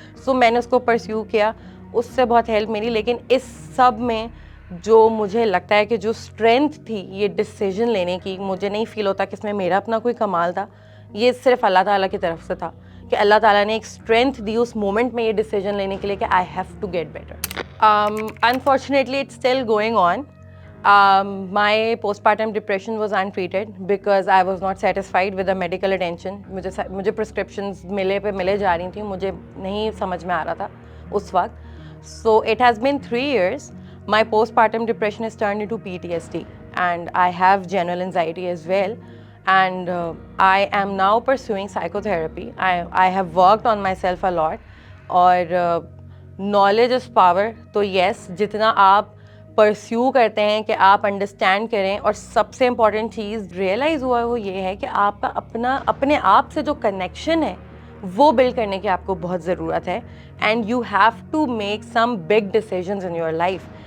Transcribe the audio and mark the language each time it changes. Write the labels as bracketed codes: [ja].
[ur] سو میں نے اس کو پرسیو کیا, اس سے بہت ہیلپ ملی. لیکن اس سب میں جو مجھے لگتا ہے کہ جو اسٹرینتھ تھی یہ ڈیسیژن لینے کی, مجھے نہیں فیل ہوتا کہ اس میں میرا اپنا کوئی کمال تھا. یہ صرف اللہ تعالیٰ کی طرف سے تھا کہ اللہ تعالیٰ نے ایک اسٹرینتھ دی اس مومنٹ میں یہ ڈیسیژن لینے کے لیے کہ [en] I have to get better. Unfortunately it's still going on. My postpartum depression was untreated because I was not satisfied with the medical attention. [ur] مجھے prescriptions ملے جا رہی تھیں, مجھے نہیں سمجھ میں آ رہا تھا اس وقت. [en] So it has been 3 years. My postpartum depression has turned into PTSD, and I have general anxiety as well. And I am now pursuing psychotherapy. I have worked on myself a lot. اور knowledge is power. [ur] تو yes, جتنا آپ perceive کرتے ہیں کہ آپ understand کریں, اور سب سے امپورٹنٹ چیز ریئلائز ہوا وہ یہ ہے کہ آپ کا اپنے آپ سے جو کنیکشن ہے وہ بلڈ کرنے کی آپ کو بہت ضرورت ہے. [en] And you have to make some big decisions in your life.